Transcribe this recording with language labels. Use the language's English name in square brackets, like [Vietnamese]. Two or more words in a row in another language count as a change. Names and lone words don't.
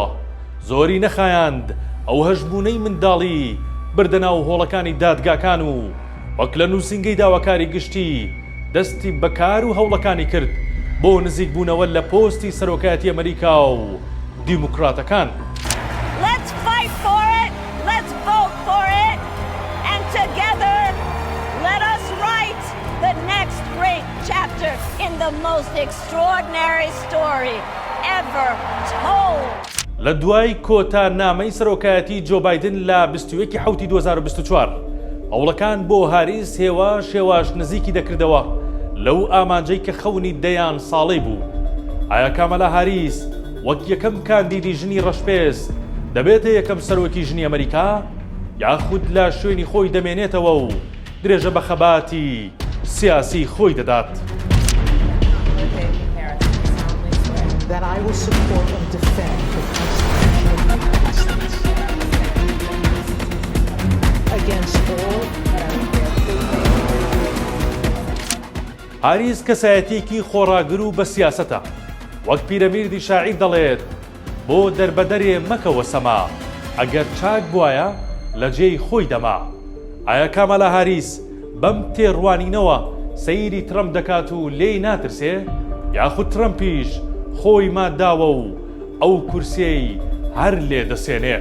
[Central Kurdish] زۆری نەخایاند ئەو هەژبوونەی منداڵی بردە ناو هۆڵەکانی دادگاکان و وەک لە نووسینگەی داواکاری گشتی دەستی بەکار و هەوڵەکانی کرد بۆ نزیک بوونەوە لە پۆستی سەرۆکایەتی ئەمریکا و دیموکراتەکان. [English] Let's fight for it. Let's vote for it. And together, let us write the next great chapter in the most extraordinary story ever told. [Central Kurdish] لە دوای کۆتا نامەی سەرۆکایەتی جۆ بایدن لە 21 حوتی 2024 هەوڵەکان بۆ هاریس هێواش نزیکی دەکردەوە لەو ئامانجەی کە خەونی دەیان ساڵەی بوو. ئایا کامالا هاریس وەک یەکەم کاندیدی ژنی ڕەشپێست دەبێتە یەکەم سەرۆکی ژنی ئەمریکا، یاخود لە شوێنی خۆی دەمێنێتەوە و درێژە بە خەباتی سیاسی خۆی دەدات؟ [English] That I will support and defend the Constitution of the United States against all [Central Kurdish] هاریس کەسایەتێکی خۆڕاگر و بە سیاسەتە. وەک پیرەمیردی شاعیر دەڵێت بۆ دەربەدەرێ مەکەوە سەما، ئەگەر چاک بوایە لە جێی خۆی دەما. ئایا کامالا هاریس بەم تێڕوانینەوە سەیری ترەمپ دەکات و لێی ناترسێ، یاخود ترەمپیش خۆی ماداوە و ئەو کورسیەی هەر لێ دەسێنێ؟